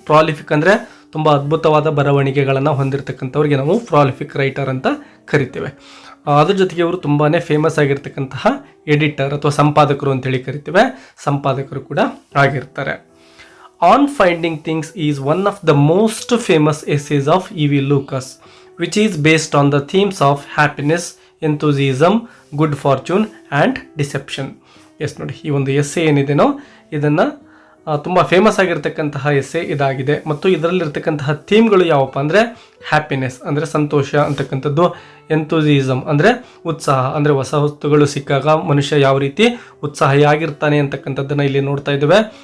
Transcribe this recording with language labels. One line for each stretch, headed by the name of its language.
Kannada: Prolific ಅಂದರೆ ತುಂಬ ಅದ್ಭುತವಾದ ಬರವಣಿಗೆಗಳನ್ನು ಹೊಂದಿರತಕ್ಕಂಥವ್ರಿಗೆ ನಾವು ಪ್ರಾಲಿಫಿಕ್ ರೈಟರ್ ಅಂತ ಕರಿತೇವೆ. ಅದ್ರ ಜೊತೆಗೆ ಇವರು ತುಂಬಾ ಫೇಮಸ್ ಆಗಿರ್ತಕ್ಕಂತಹ ಎಡಿಟರ್ ಅಥವಾ ಸಂಪಾದಕರು ಅಂತೇಳಿ ಕರಿತೇವೆ. ಸಂಪಾದಕರು ಕೂಡ ಆಗಿರ್ತಾರೆ.
English: On Finding Things is one of the most famous essays of E V. Lucas which is based on the themes of happiness, enthusiasm, good fortune and deception.
Kannada: ನೋಡಿ, ಈ ಒಂದು ಎಸ್ಸೆ ಏನಿದೆನೋ ಇದನ್ನು ತುಂಬ ಫೇಮಸ್ ಆಗಿರ್ತಕ್ಕಂತಹ ಎಸ್ಸೆ ಇದಾಗಿದೆ. ಮತ್ತು ಇದರಲ್ಲಿರ್ತಕ್ಕಂತಹ ಥೀಮ್ಗಳು ಯಾವಪ್ಪ ಅಂದರೆ ಹ್ಯಾಪಿನೆಸ್ ಅಂದರೆ ಸಂತೋಷ ಅಂತಕ್ಕಂಥದ್ದು, ಎಂಥೂಸಿಯಿಸಮ್ ಅಂದರೆ ಉತ್ಸಾಹ ಅಂದರೆ ಹೊಸ ವಸ್ತುಗಳು ಸಿಕ್ಕಾಗ ಮನುಷ್ಯ ಯಾವ ರೀತಿ ಉತ್ಸಾಹಿಯಾಗಿರ್ತಾನೆ ಅಂತಕ್ಕಂಥದ್ದನ್ನು ಇಲ್ಲಿ ನೋಡ್ತಾ ಇದ್ದೇವೆ.